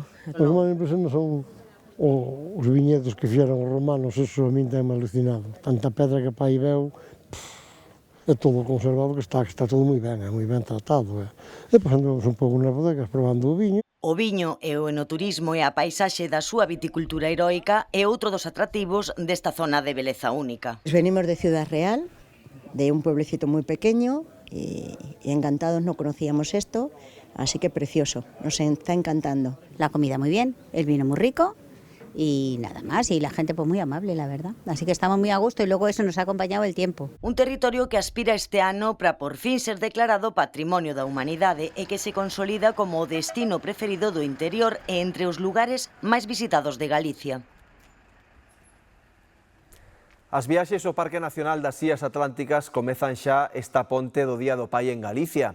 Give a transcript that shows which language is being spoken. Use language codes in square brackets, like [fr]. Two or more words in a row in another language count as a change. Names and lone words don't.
[gl] O que máis me impresiona son os viñedos que fixeron os romanos, eso a min ten alucinado. Tanta pedra que pai veu, é todo conservado, que está todo moi ben tratado. E depois andamos un pouco nas bodegas probando o viño. O viño e o enoturismo e a paisaxe da súa viticultura heroica é outro dos atractivos desta zona de beleza única. [es] Venimos de Ciudad Real, de un pueblecito muy pequeño, y encantados, no conocíamos esto, así que precioso, nos está encantando. La comida muy bien, el vino muy rico y nada más, y la gente pues muy amable, la verdad. Así que estamos muy a gusto y luego eso nos ha acompañado el tiempo. [gl] Un territorio que aspira este ano para por fin ser declarado Patrimonio da Humanidade e que se consolida como o destino preferido do interior e entre os lugares máis visitados de Galicia. As viaxes ao Parque Nacional das Illas Atlánticas comezan xa esta ponte do Día do Pai en Galicia.